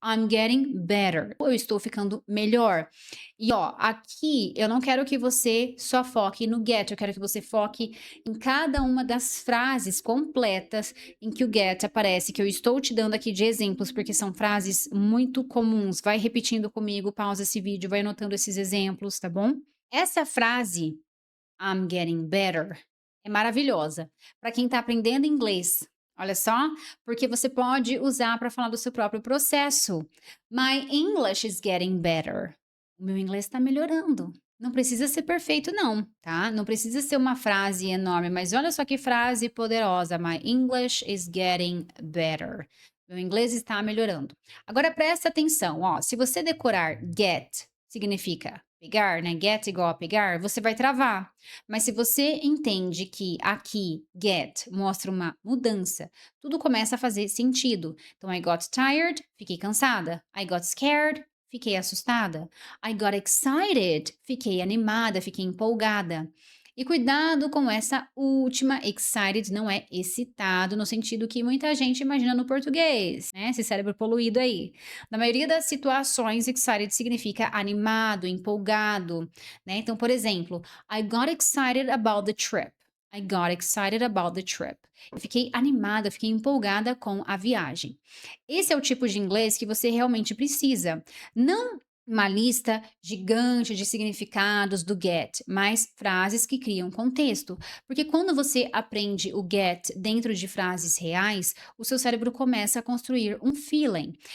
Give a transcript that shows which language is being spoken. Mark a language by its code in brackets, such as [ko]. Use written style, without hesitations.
[en] I'm getting better. [pt] Eu estou ficando melhor. E ó, aqui eu não quero que você só foque no get, eu quero que você foque em cada uma das frases completas em que o get aparece, que eu estou te dando aqui de exemplos, porque são frases muito comuns. Vai repetindo comigo, pausa esse vídeo, vai anotando esses exemplos, tá bom? Essa frase, [en] I'm getting better, [pt] é maravilhosa. Para quem está aprendendo inglês, Olha só, porque você pode usar para falar do seu próprio processo. [en] My English is getting better. [pt] O meu inglês está melhorando. Não precisa ser perfeito, não, tá? Não precisa ser uma frase enorme, mas olha só que frase poderosa. [en] My English is getting better. [pt] Meu inglês está melhorando. Agora presta atenção, ó. Se você decorar get, significa pegar, né? Get igual a pegar, você vai travar. Mas se você entende que aqui get mostra uma mudança, tudo começa a fazer sentido. [en] Então, I got tired, [pt] fiquei cansada. [en] I got scared, [pt] fiquei assustada. [en] I got excited, [pt] fiquei animada, fiquei empolgada. E cuidado com essa última, excited não é excitado, no sentido que muita gente imagina no português, né? Esse cérebro poluído aí. Na maioria das situações, excited significa animado, empolgado, né? Então, por exemplo, [en] I got excited about the trip. I got excited about the trip. [pt] Eu fiquei animada, fiquei empolgada com a viagem. Esse é o tipo de inglês que você realmente precisa. Não uma lista gigante de significados do get, mas frases que criam contexto. Porque quando você aprende o get dentro de frases reais, o seu cérebro começa a construir um feeling.